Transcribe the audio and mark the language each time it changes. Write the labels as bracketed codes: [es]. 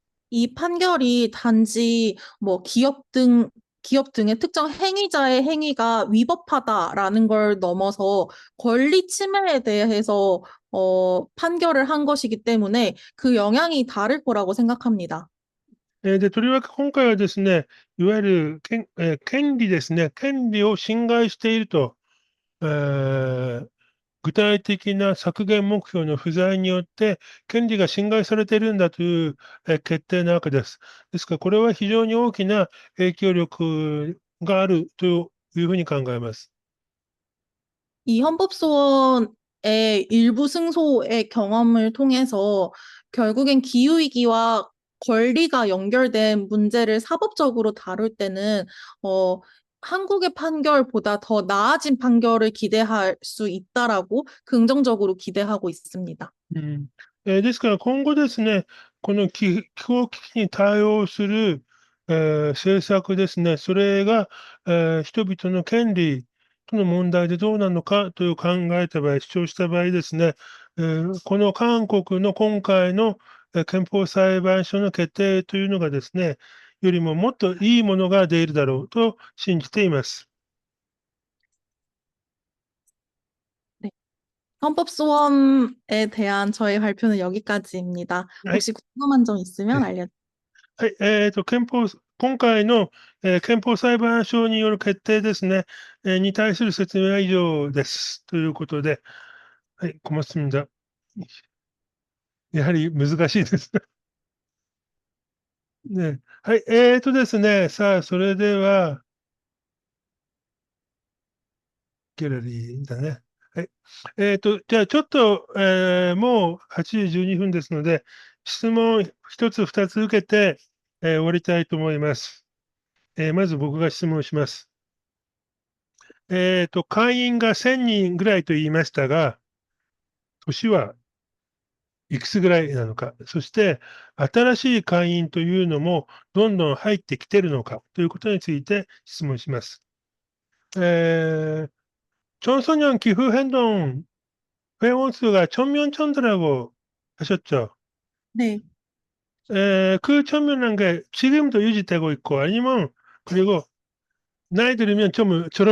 [ko] 이 판결이 단지 뭐 기업 등의 특정 행위자의 행위가 위법하다라는 걸 넘어서 권리 침해에 대해서 판결을 한 것이기 때문에 그 영향이 다를 거라고 생각합니다. [ja] で、とりわけ今回はですね、いわゆる権利ですね、権利を侵害していると、えー具体的な削減目標の不在によって、権利が侵害されているんだという、決定なわけです。ですから、これは非常に大きな影響力があるというふうに考えます。 [ko] 이 헌법소원의 일부 승소의 경험을 통해서 결국엔 기후위기와 권리가 연결된 문제를 사법적으로 다룰 때는, 어, 한국의 판결보다 더 나아진 판결을 기대할 수 있다라고 긍정적으로 기대하고 있습니다. うん。 [ja] ですから今後ですね、この気候危機に対応する、政策ですね、それが、人々の権利との問題でどうなのかという考えた場合、主張した場合ですね、この韓国の今回の、憲法裁判所の決定というのがですね、よりももっといいものが出るだろうと信じています。 [ko] 네. 헌법소원에 대한 저의 발표는 여기까지입니다. [ja] はい。 [ko] 혹시 궁금한 점 있으면 알려주세요. [ja] はい、今回の、憲法裁判所による決定ですね、に対する説明は以上です。ということで、はい、小松さんじゃ、やはり難しいですね。はい、ですね、さあ、それでは、ギャラリーだね。はい。じゃあちょっと、もう8時12分ですので、質問1つ、2つ受けて、終わりたいと思います。まず僕が質問します。会員が1000人ぐらいと言いましたが、年はいくつぐらいなのか、そして新しい会員というのもどんどん入ってきてるのかということについて質問します。 [ko] 청소년 기후 행동 회원 수가 천명 천더라고 하셨죠? 네. 그 천명한 게 지금도 유지되고 있고 아니면 그리고 나이 들으면 좀